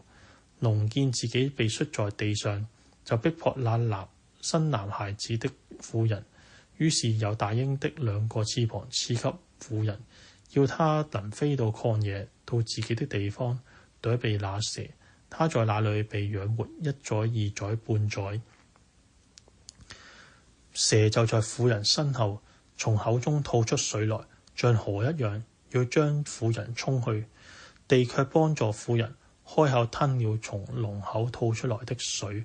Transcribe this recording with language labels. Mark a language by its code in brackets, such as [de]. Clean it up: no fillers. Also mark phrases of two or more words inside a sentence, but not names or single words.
[zh] 龍見自己被摔在地上，就逼迫那生男孩子的婦人，於是有大鷹的2個翅膀賜給婦人，要他能飛到曠野，到自己的地方，躲避那蛇。他在那裏被養活1載、2載、半載。蛇就在婦人身後，從口中吐出水來，像河一樣，要將婦人沖去。地卻幫助婦人，開口吞了從龍口吐出來的水。